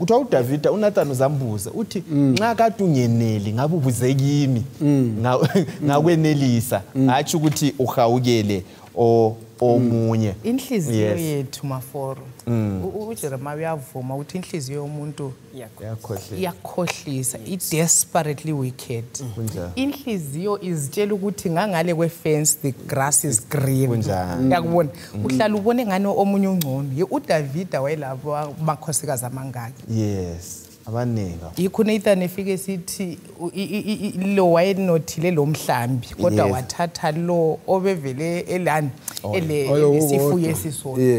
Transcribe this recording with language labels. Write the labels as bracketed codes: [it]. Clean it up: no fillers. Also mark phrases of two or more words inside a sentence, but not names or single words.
[nd] Kuthiwa uDavid uNathan uzambuza uthi nxa kade ungeneli ngabe ubuze kimi ngakwenelisa hathi ukuthi uhawukele omunye. Inhliziyo yethu Maforo uJeremiah uyavuma ukuthi inhliziyo yomuntu iyakhohlisa i- [en] desperately wicked. [nd] Inhliziyo izitshela ukuthi ngangale kwefence [en] the grass is green. [nd] Yakubona uhlala ubone ngani omunye ungcono. uDavida wayelabo amakhosikazi amangaki. Abaningi. Yikho Nathan efike sithi lo wayenothile lo mhlambi kodwa wathatha lo obevele elani elesifuye esisodwa.